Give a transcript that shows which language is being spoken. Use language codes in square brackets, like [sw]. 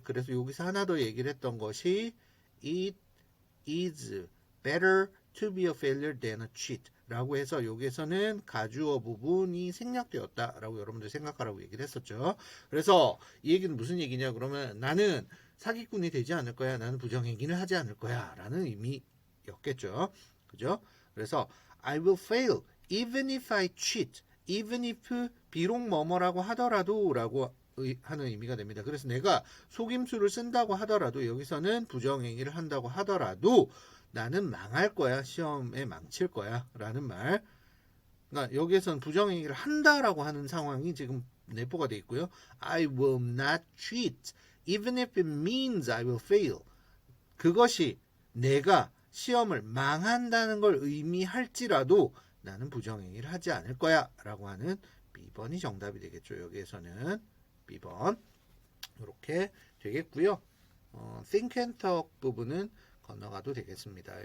[ko] 그래서 여기서 하나 더 얘기를 했던 것이 [en] It is better to be a failure than a cheat [ko] 라고 해서 여기에서는 가주어 부분이 생략되었다 라고 여러분들 생각하라고 얘기를 했었죠. 그래서 이 얘기는 무슨 얘기냐 그러면 나는 사기꾼이 되지 않을 거야. 나는 부정행위를 하지 않을 거야 라는 의미였겠죠. 그죠? [en] 그래서 I will fail even if I cheat. [ko] even if 비록 뭐뭐라고 하더라도 라고 하는 의미가 됩니다. 그래서 내가 속임수를 쓴다고 하더라도 여기서는 부정행위를 한다고 하더라도 나는 망할 거야. 시험에 망칠 거야. 라는 말. 그러니까 여기에서는 부정행위를 한다라고 하는 상황이 지금 내포가 되어 있고요. [en] I will not cheat even if it means I will fail. [ko] 그것이 내가 시험을 망한다는 걸 의미할지라도 나는 부정행위를 하지 않을 거야 라고 하는 B번이 정답이 되겠죠. 여기에서는 B번 이렇게 되겠고요. think and talk 부분은 건너가도 되겠습니다.